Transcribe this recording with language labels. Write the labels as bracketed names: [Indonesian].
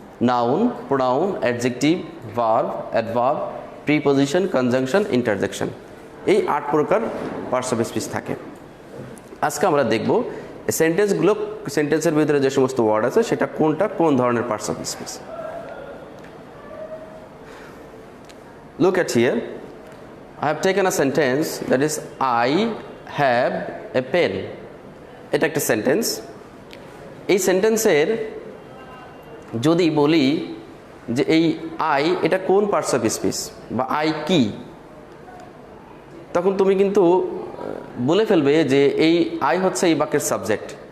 [English] Noun, pronoun, adjective, verb, adverb, preposition, conjunction, interjection. [Bangla] এই 8 প্রকার parts of speech থাকে। আজকে আমরা দেখব সেন্টেন্সগুলো, সেন্টেন্সের ভিতরে যে সমস্ত ওয়ার্ড আছে সেটা কোনটা কোন ধরনের parts of speech. [English] Look at here, I have taken a sentence that is I have a pen. [Bangla] এটা একটা সেন্টেন্স। এই সেন্টেন্সের যদি বলি যে এই আই এটা কোন পার্টস অফ স্পিচ বা আই কি, তখন তুমি কিন্তু বলে ফেলবে যে এই আই হচ্ছে এই বাক্যের সাবজেক্ট।